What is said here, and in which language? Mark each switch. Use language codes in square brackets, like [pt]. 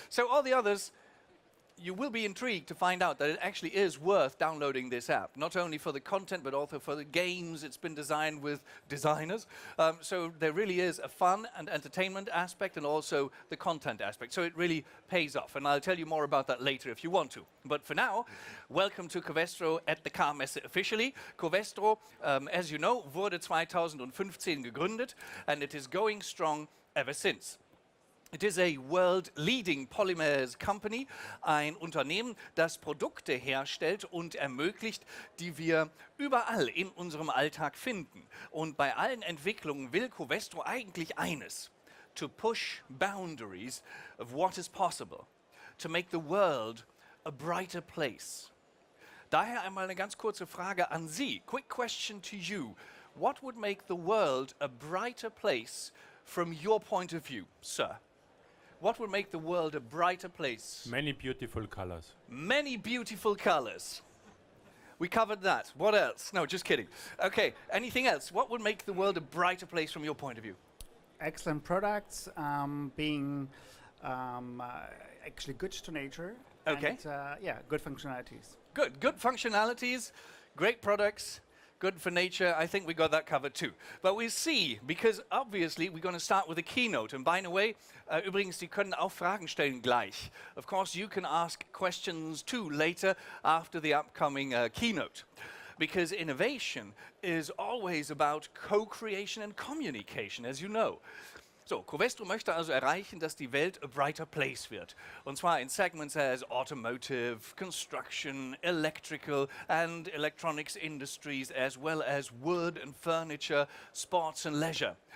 [en] So all the others, you will be intrigued to find out that it actually is worth downloading this app, not only for the content, but also for the games. It's been designed with designers. So there really is a fun and entertainment aspect and also the content aspect. So it really pays off. And I'll tell you more about that later if you want to. But for now, welcome to Covestro at the Car Messe officially. Covestro, as you know, [de] wurde 2015 gegründet, [en] and it is going strong ever since. It is a world-leading polymers company, [de] ein Unternehmen, das Produkte herstellt und ermöglicht, die wir überall in unserem Alltag finden. Und bei allen Entwicklungen will Covestro eigentlich eines: [en] to push boundaries of what is possible, to make the world a brighter place. [de] Daher einmal eine ganz kurze Frage an Sie. [en] Quick question to you. What would make the world a brighter place from your point of view, sir? What would make the world a brighter place? Many beautiful colors. Many beautiful colors. We covered that. What else? No, just kidding. Okay, anything else? What would make the world a brighter place from your point of view? Excellent products, being actually good to nature. Okay. And, yeah, good functionalities. Good functionalities, great products, good for nature. I think we got that covered too. But we'll see, because obviously we're going to start with a keynote. And by the way, [de] übrigens, Sie können auch Fragen stellen gleich. [en] Of course, you can ask questions too later after the upcoming keynote. Because innovation is always about co-creation and communication, as you know. [de] So, Covestro möchte also erreichen, dass die Welt [en] a brighter place [de] wird. Und zwar [en] in segments as automotive, construction, electrical and electronics industries, as well as wood and furniture, sports and leisure.